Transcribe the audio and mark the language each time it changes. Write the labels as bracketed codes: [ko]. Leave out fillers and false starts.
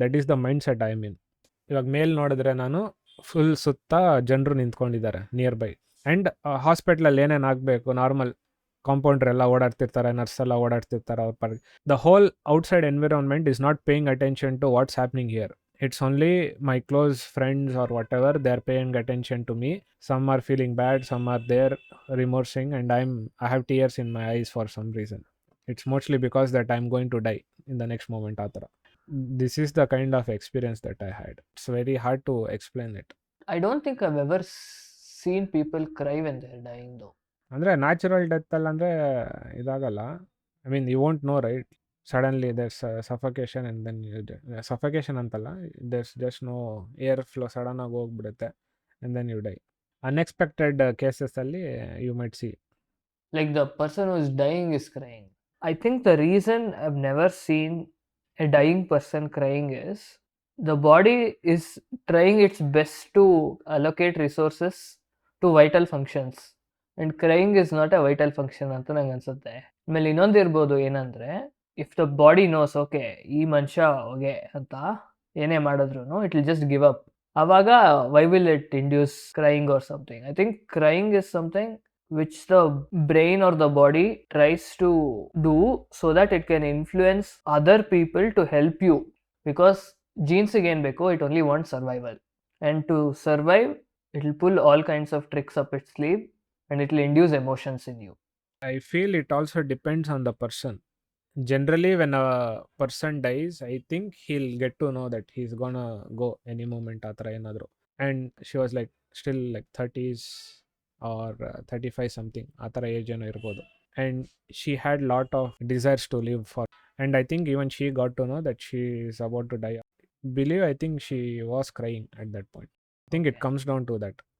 [en] That is the mind set I mean. [kn] ಇವಾಗ ಮೇಲೆ ನೋಡಿದ್ರೆ ನಾನು ಫುಲ್ ಸುತ್ತ ಜನರು ನಿಂತ್ಕೊಂಡಿದ್ದಾರೆ ನಿಯರ್ ಬೈ. ಆ್ಯಂಡ್ ಹಾಸ್ಪಿಟ್ಲಲ್ಲಿ ಏನೇನು ಆಗಬೇಕು, ನಾರ್ಮಲ್ ಕಾಂಪೌಂಡ್ರ್ ಎಲ್ಲ ಓಡಾಡ್ತಿರ್ತಾರೆ, ನರ್ಸ್ ಎಲ್ಲ ಓಡಾಡ್ತಿರ್ತಾರೆ ಅವ್ರ per. [en] The whole outside environment is not paying attention to what's happening here. It's only my close friends or whatever, they're paying attention to me. Some are feeling bad, some are there remorsing, and I have tears in my eyes for some reason. It's mostly because that I'm going to die in the next moment. Athara. This is the kind of experience that I had. It's very hard to explain it. I don't think I've ever seen people cry when they're dying though. [kn] ಅಂದರೆ natural ಡೆತ್ತಲ್ಲಿ ಅಂದರೆ ಇದಾಗಲ್ಲ. [en] I mean you won't know right. Suddenly there's suffocation and then suffocation ಅಂತಲ್ಲ, there's just no air flow, [kn] ಸಡನ್ನಾಗಿ ಹೋಗ್ಬಿಡುತ್ತೆ [en] And then you die. Unexpected ಕೇಸಸಲ್ಲಿ you might see like the person who is dying is crying. I think the reason I've never seen a dying person crying is the body is trying its best to allocate resources to vital functions, and crying is not a vital function [kn] ಅಂತ ನಂಗೆ ಅನ್ಸುತ್ತೆ. ಆಮೇಲೆ ಇನ್ನೊಂದು ಇರ್ಬೋದು ಏನಂದರೆ, [en] if the body knows okay [kn] ಈ ಮನುಷ್ಯ ಹೋಗೆ ಅಂತ ಏನೇ ಮಾಡಿದ್ರು [en] It will just give up, ಆವಾಗ why will it induce crying or something. I think crying is something which the brain or the body tries to do so that it can influence other people to help you, because genes again beko, it only wants survival, and to survive it will pull all kinds of tricks up its sleeve and it will induce emotions in you. I feel it also depends on the person. Generally when a person dies, I think he'll get to know that he's gonna go any moment [kn] athara enadru. [en] And she was like still like 30s or 35 something [kn] ಆ ಥರ age ಏನೋ ಇರ್ಬೋದು. [en] And she had lot of desires to live for. And I think even she got to know that she is about to die. Believe I think she was crying at that point. I think it comes down to that.